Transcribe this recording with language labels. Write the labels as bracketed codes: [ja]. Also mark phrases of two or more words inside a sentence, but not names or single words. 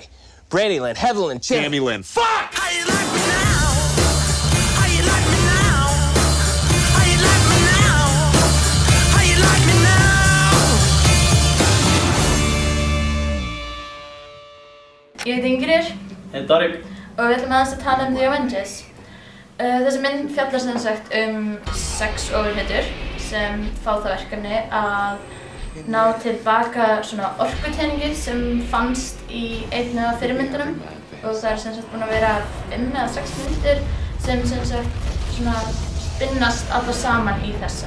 [en] Brandy Lynn, Heather Lynn, Tammy Lynn. Fuck! How you like me now? How you like me now? How you like me now? How you like me now? [is] Ég heiti Ingrid. Darri. Og við ætlum aðeins að tala The Avengers. Þessi mynd fjallar sem sagt 6 ofurhetjur sem fá það verkefni að ná tilbaka svona orkuteningi sem fannst í einni af fyrirmyndunum og það sem sagt búin að vera 5 eða 6 myndir sem sagt svona spinnast allar saman í þessa.